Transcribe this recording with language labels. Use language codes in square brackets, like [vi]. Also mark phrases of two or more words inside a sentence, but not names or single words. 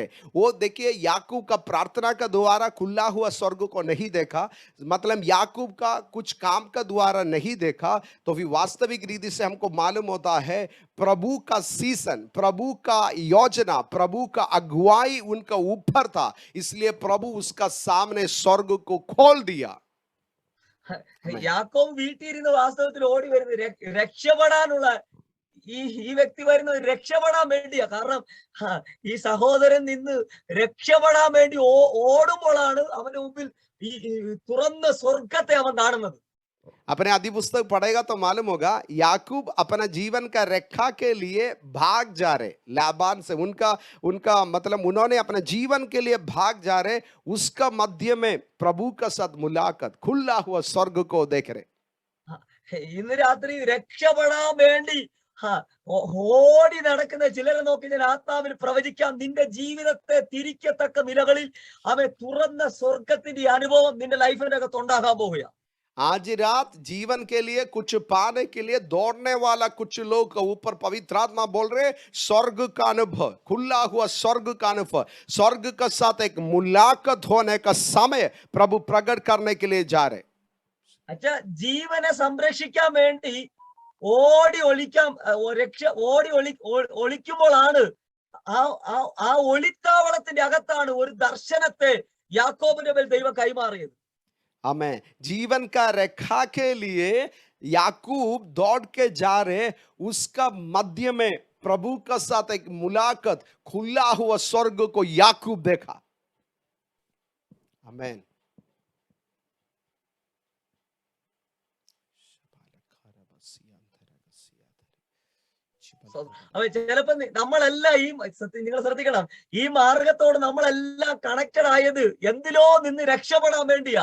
[hi] वो देखिए याकूब का प्रार्थना का द्वारा खुला हुआ स्वर्ग को नहीं देखा, मतलब याकूब का कुछ काम का द्वारा नहीं देखा। तो फिर वास्तविक रीति से हमको मालूम होता है प्रभु का सीजन, प्रभु का योजना, प्रभु का अगुवाई उनका ऊपर था, इसलिए प्रभु उसका सामने स्वर्ग को खोल दिया। [ml] യാക്കോബ് വീട്ടിലിരുന്ന് വാസ്തവത്തിൽ ഓടി വരുന്നത് രക്ഷപ്പെടാനുള്ള ഈ വ്യക്തി വരുന്നത് രക്ഷപ്പെടാൻ വേണ്ടിയാ. കാരണം ഈ സഹോദരൻ നിന്ന് രക്ഷപ്പെടാൻ വേണ്ടി ഓടുമ്പോഴാണ് അവന്റെ മുമ്പിൽ ഈ തുറന്ന സ്വർഗത്തെ അവൻ കാണുന്നത്. [hi] अपने आदि पुस्तक पढ़ेगा तो मालूम होगा याकूब अपना जीवन का रक्षा के लिए भाग जा रहे लाबान से, उनका मतलब उन्होंने अपने जीवन के लिए भाग जा रहे, उसका मध्य में प्रभु का साथ मुलाकात, खुला हुआ स्वर्ग को देख रहे। [ml] ഇന്ന് രാത്രി രക്ഷപ്പെടാൻ വേണ്ടി ഓടി നടക്കുന്ന ചിലരെ നോക്കി ഞാൻ ആത്മാവിൽ പ്രവചിക്കാം. നിന്റെ ജീവിതത്തെ തിരിക്കത്തക്ക നിലകളിൽ അവൻ തുറന്ന സ്വർഗത്തിന്റെ അനുഭവം നിന്റെ ലൈഫിനകത്ത് ഉണ്ടാകാൻ പോവുക. [hi] आज रात जीवन के लिए कुछ पाने के लिए दौड़ने वाला कुछ लोग के ऊपर पवित्र आत्मा बोल रहे, स्वर्ग का अनुभव, खुला हुआ स्वर्ग का अनुभव, स्वर्ग के साथ एक मुलाकात होने का समय प्रभु प्रकट करने के लिए जा रहे। [ml] അച്ഛാ ജീവനെ സംരക്ഷിക്കാൻ വേണ്ടി ഓടി ഒളിക്കാൻ ഒളിക്കുമ്പോഴാണ് ആ ഒളിത്താവളത്തിന്റെ അകത്താണ് ഒരു ദർശനത്തെ യാക്കോബിന്റെ മേൽ ദൈവം കൈമാറിയത്. [hi] हमें जीवन का रेखा के लिए याकूब दौड़ के जा रहे, उसका मध्य में प्रभु का साथ एक मुलाकात, खुला हुआ स्वर्ग को याकूब देखा। आमेन। [ml] അപ്പൊ ചിലപ്പോ നമ്മളെല്ലാം നിങ്ങൾ ശ്രദ്ധിക്കണം, ഈ മാർഗത്തോട് നമ്മളെല്ലാം കണക്റ്റഡ് ആയത് എന്തിലോ നിന്ന് രക്ഷപ്പെടാൻ വേണ്ടിയാ.